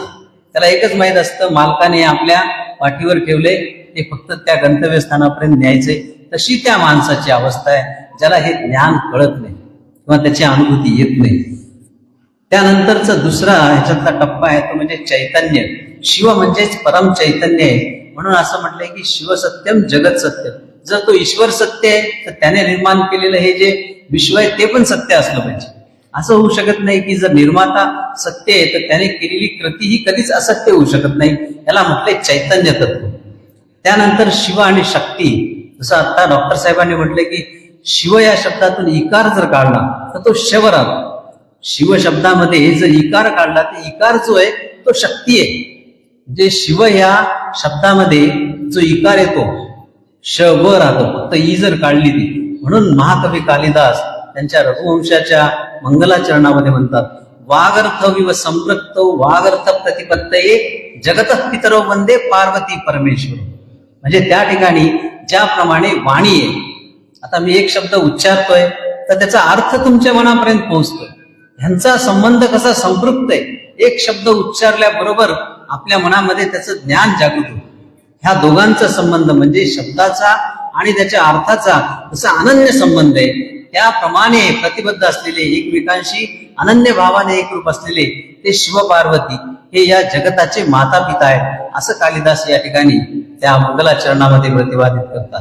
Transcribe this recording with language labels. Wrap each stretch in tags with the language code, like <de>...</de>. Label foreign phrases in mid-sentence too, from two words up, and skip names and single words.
<mr>त्याला एकच माहित असतं मालकाने आपल्या पाठीवर ठेवले, ते फक्त त्या गंतव्यस्थानापर्यंत न्यायचे. तशी त्या माणसाची अवस्था आहे ज्याला हे ज्ञान कळत नाही किंवा त्याची अनुभूती येत नाही. त्यानंतरचा दुसरा ह्याच्यातला टप्पा आहे तो म्हणजे चैतन्य. शिव म्हणजेच परम चैतन्य आहे. म्हणून असं म्हटलंय की</mr> <sa>शिव सत्यम जगत सत्यम.</sa> <mr>जर तो ईश्वर सत्य आहे तर त्याने निर्माण केलेलं हे जे विश्व आहे ते पण सत्य असलं पाहिजे. असं होऊ शकत नाही की जर निर्माता सत्य आहे तर त्याने केलेली कृती ही कधीच असत्य होऊ शकत नाही. याला म्हटलंय चैतन्य तत्व. त्यानंतर शिव आणि शक्ती. जसं आता डॉक्टर साहेबांनी म्हटलंय की शिव या शब्दातून इकार जर काढला तर तो शव राहतो. शिव शब्दामध्ये जर इकार काढला तर इकार जो आहे तो शक्ती आहे. म्हणजे शिव या शब्दामध्ये जो इकार येतो शव राहतो, फक्त ई जर काढली ती. म्हणून महाकवी कालिदास त्यांच्या रघुवंशाच्या मंगलाचरणामध्ये म्हणतात</mr> <sa>वागर्थ विव संपृक्त वागर्थ प्रतिपत्तये जगत पितरो वंदे पार्वती परमेश्वर.</sa> <mr>म्हणजे त्या ठिकाणी ज्याप्रमाणे वाणी आहे, आता मी एक शब्द उच्चारतोय तर त्याचा अर्थ तुमच्या मनापर्यंत पोहोचतोय. ह्यांचा संबंध कसा संपृक्त आहे. एक शब्द उच्चारल्याबरोबर आपल्या मनामध्ये त्याचं ज्ञान जागृत होतं. ह्या दोघांचा संबंध म्हणजे शब्दाचा आणि त्याच्या अर्थाचा जसा अनन्य संबंध आहे त्याप्रमाणे प्रतिबद्ध असलेले एकमेकांशी अनन्य भावाने एकरूप असलेले ते शिव पार्वती हे या जगताचे माता पिता आहेत असं कालिदास या ठिकाणी त्या मंगलाचरणामध्ये प्रतिपादित करतात.</mr>